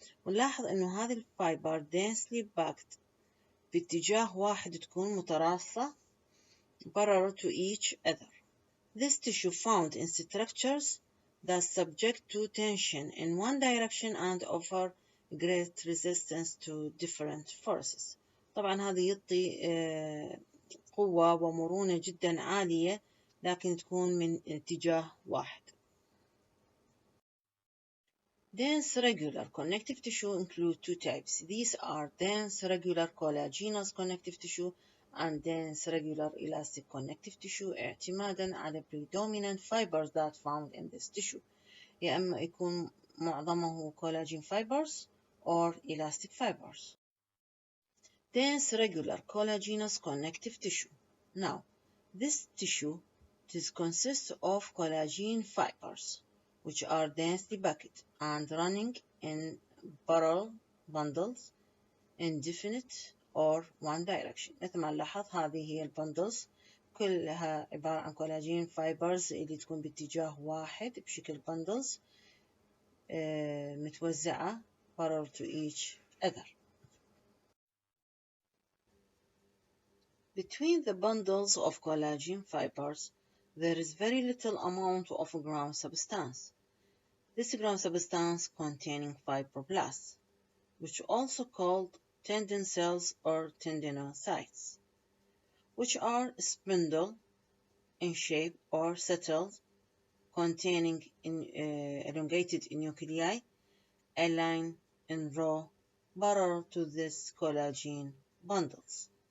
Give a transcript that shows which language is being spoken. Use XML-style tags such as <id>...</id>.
<ar>ونلاحظ إنه هذه الفايبر</ar> <en>densely packed</en> <ar>باتجاه واحد تكون متراصة</ar> <en>parallel to each other. This tissue found in structures that subject to tension in one direction and offer great resistance to different forces.</en> <ar>طبعا هذا يعطي قوة ومرونة جدا عالية، لكن تكون من اتجاه واحد.</ar> <en>Dense regular connective tissue include two types. These are dense regular collagenous connective tissue and dense regular elastic connective tissue</en> <ar>اعتمادا على</ar> <en>predominant fibers that found in this tissue.</en> <ar>يا إما يكون معظمه</ar> <en>collagen fibers or elastic fibers. Dense regular collagenous connective tissue. Now, this tissue This consists of collagen fibers, which are densely packed and running in parallel bundles indefinite or one direction.</en> <ar>مثل ما نلاحظ هذه هي البندلز كلها عبارة عن كولاجين فايبرز اللي تكون باتجاه واحد بشكل بندلز متوزعة</ar> <en>parallel to each other. Between the bundles of collagen fibers, there is very little amount of ground substance. This ground substance containing fibroblasts, which also called tendon cells or tendinocytes, which are spindle in shape or settled, containing elongated nuclei, aligned in row parallel to this collagen bundles.</en>